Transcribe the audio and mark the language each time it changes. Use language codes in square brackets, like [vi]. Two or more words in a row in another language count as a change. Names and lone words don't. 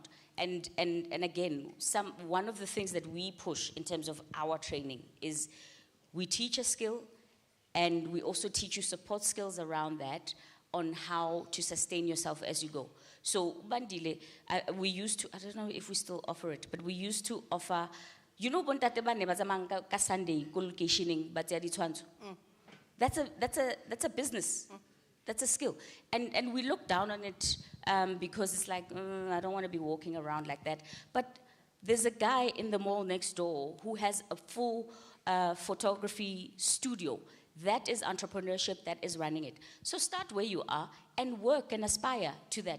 [en] And again, one of the things that we push in terms of our training is we teach a skill, and we also teach you support skills around that on how to sustain yourself as you go. So Bandile, we used to, I don't know if we still offer it, but we used to offer, [tn] bontate ba ne ba tsamayang ka Sunday ko locationeng ba tseya ditshwantsho. [en] That's a business. That's a skill. And we look down on it because it's like, I don't want to be walking around like that. But there's a guy in the mall next door who has a full photography studio. That is entrepreneurship, that is running it. So start where you are and work and aspire to that.